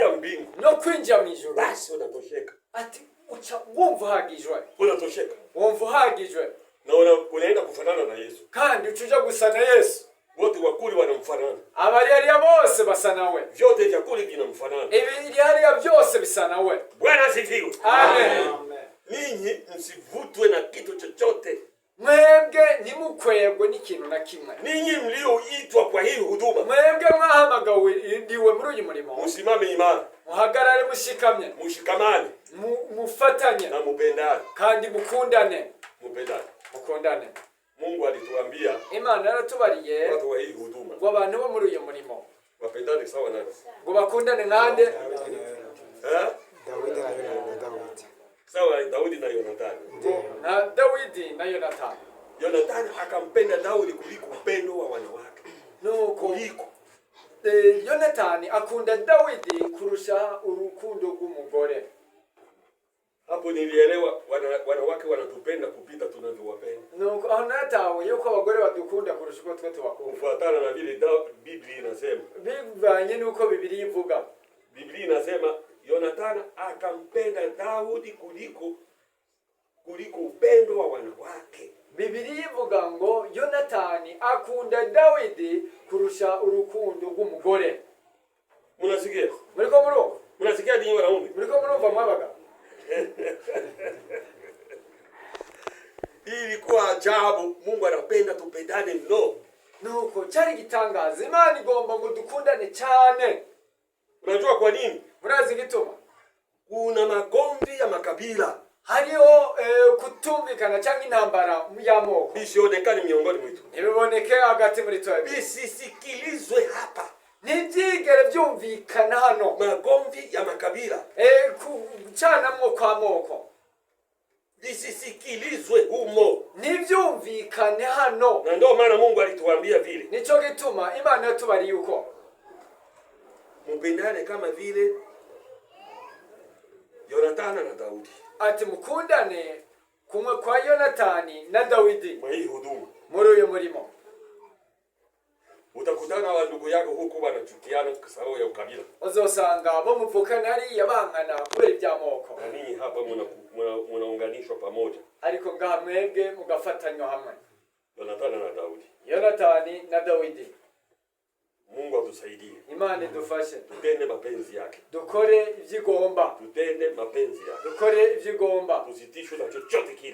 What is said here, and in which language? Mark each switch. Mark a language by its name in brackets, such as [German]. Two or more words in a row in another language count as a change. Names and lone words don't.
[Swahili] mbingu [Rundi] no kwinjira mu ijuru, [Swahili] basi unatosheka. [Rundi] ati uca wumva uhagijwe, [Swahili] Unatosheka. [Rundi] wumva uhagijwe, [Swahili] Na unaenda kufanana na Yesu. [Rundi] kandi ucuja gusa na Yesu. [Swahili] Wote wakuli wanamfanana. [Rundi] Abari hariya bose basa nawe, [Swahili] Vyote vyakuli vinamfanana. [Rundi] ibiri hariya byose bisa nawe. [Swahili] Bwana asifiwe. Amen. Ninyi msivutwe na kitu chochote. [Rundi] Mwebwe ntimukwegwe n'ikintu na kimwe. [Swahili] Ninyi mlioitwa kwa hii huduma, [Rundi] Mwebwe mwahamagawe ndiwe muri uyu murimo, [Swahili] musimame imara, [Rundi] muhagarare mushikamye, [Swahili] mushikamane, [Rundi] mufatanye [Swahili] na mupendane. [Rundi] kandi mukundane. Mukundane. [Swahili] Mungu alituambia [Rundi] Imana yaratubariye [Swahili] watu wa hii huduma [Rundi] ngo abantu bo muri uyu murimo [Swahili] wapendane sawa na [Rundi] ngo bakundane nkande [Swahili] sawa Daudi na Yonathani. [Rundi] Na Dawidi na Yonathani. [Swahili] Yonathani akampenda Daudi kuliko upendo wa wanawake. [Rundi] Nuko Yonathani akunda Dawidi kurusha urukundo rw'umugore. [Swahili] Hapo nilielewa wanawake wanatupenda kupita tunavyowapenda. [Rundi] Nuko aho natawe yuko abagore badukunda kurusha uko twe tubakunda. [Swahili] Kufuatana na vile Biblia inasema. [Rundi] Bivanye nuko Biblia ivuga. [Swahili] Biblia inasema Yonathani akampenda Daudi kuliko upendo wa wanawake. [Rundi] Biblia ivuga ngo Yonathani akunda Dawidi kurusha urukundo rw'umugore. [Swahili] Munasikia? [Rundi] Muriko murumva? [Swahili] Munasikia dinyo wanaume? [Rundi] Muriko murumva mwabaga? [Swahili] Ilikuwa ajabu. Mungu anapenda tupendane mno. [Rundi] Nuko cyari gitangaza. Imana igomba ngo dukundane cyane. [Swahili] Unajua kwa nini? [Rundi] Murazi gituma? [Swahili] Kuna magomvi ya makabila. [Rundi] Hariho kutumvikana cyangwa intambara y'amoko. [Swahili] Bisionekane miongoni mwetu. [Rundi] Ntibiboneke hagati muri twe. [Swahili] Bisisikilizwe hapa. [Rundi] Ntibyigere byumvikana hano. [Swahili] Magomvi ya makabila. [Rundi] Kucanamwo kwa moko. [Swahili] Bisisikilizwe humo. [Rundi] Ntibyumvikane hano. [Swahili] Na ndio maana Mungu alituambia vile. [Rundi] Nico gituma Imana yatubariye uko [Swahili] mupendane kama vile Yonathani na Daudi. [Rundi] Ati mukundane kumwe kwa Yonathani na Dawidi. [Swahili] Mwa hii huduma. [Rundi] Muri uyu murimo. [Swahili] Utakutana na ndugu yako huko wanachukiana kwa sababu ya ukabila. [Rundi] Uzosanga bo muvukana hariya bangana kubera iby'amoko. [Swahili] Na ninyi hapa munaunganishwa pamoja. [Rundi] Ariko ngaha mwebwe mugafatanywa hamwe. [Swahili] Yonathani na Daudi. [Rundi] Yonathani na Dawidi. [Swahili] Mungu atusaidie. [Rundi] Imana idufashe. [Swahili] Tutende mapenzi yake. [Rundi] Dukore ivyigomba. [Swahili] Tutende mapenzi yake. [Rundi] Dukore ivyigomba. [Swahili] Tusitishwe na chochote kile.